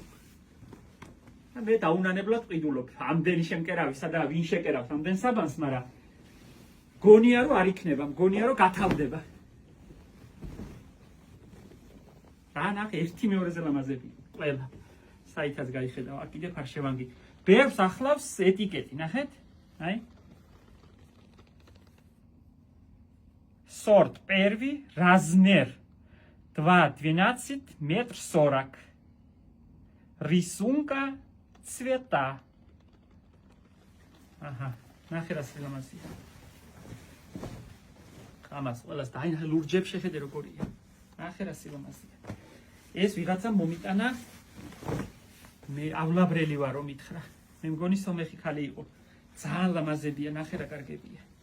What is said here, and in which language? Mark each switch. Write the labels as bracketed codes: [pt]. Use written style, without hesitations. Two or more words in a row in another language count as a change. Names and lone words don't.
[ka] და მე დაუნანებლად ყიდულობ. ამდენი შემკერავისა და ვინ შეკერავს ამდენ საბანს, მაგრამ გონია რომ არ იქნება, გონია რომ გათავდება. რა ნახე ერთი მეორეზე ლამაზები ყველა. საითაც გაიხედავ, აქ კიდე ფარშევანგი. ბევრს ახლავს ეტიკეტი, ნახეთ? აი. [ru] Сорт первый, размер 2,12 метр 40. Рисунка цвета. Ага, [ka] ნახე რა ლამაზია. ამას ყველას და აი ლურჯებ შეხედე როგორია. ნახე რა ლამაზია. ეს ვიღაცა მომიტანა მე ავლაბრელი ვარ რომ მითხრა. მე მგონი სომეხი ხალი იყო. ძალიან ლამაზებია, ნახე რა კარგებია.